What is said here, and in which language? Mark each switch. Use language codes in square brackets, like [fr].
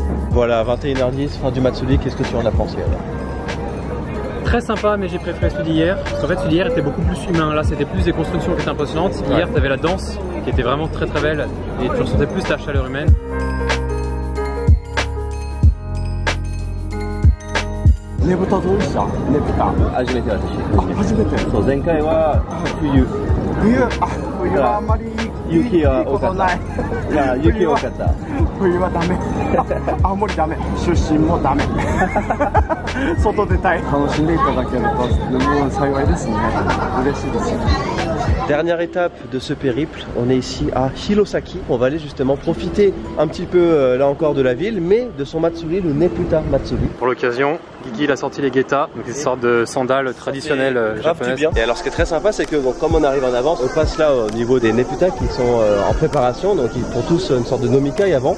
[fr] Voilà, 21h10, fin du Matsuri, qu'est-ce que tu en as pensé alors? Très sympa, mais j'ai préféré celui d'hier. Parce qu'en fait, celui d'hier était beaucoup plus humain. Là, c'était plus des constructions qui étaient impressionnantes. Hier, tu avais la danse qui était vraiment très belle et tu ressentais plus la chaleur humaine. [ja] Nebutaどうでした？ Nebuta。初めて私。初めて。そう、前回は冬。冬はあんまり雪は多かった。いや、雪多かった。冬はダメ。青森ダメ。出身もダメ。外出たい。楽しんでいただければもう幸いですね。嬉しいです。 [fr] Dernière étape de ce périple, on est ici à Hirosaki. On va aller justement profiter un petit peu là encore de la ville, mais de son Matsuri, le Nebuta Matsuri. Pour l'occasion, Guigui il a sorti les geta, donc des sortes de sandales traditionnelles japonaises. Bien. Et alors ce qui est très sympa, c'est que bon, comme on arrive en avance, on passe là au niveau des Nebuta qui sont en préparation, donc ils font tous une sorte de nomikai avant.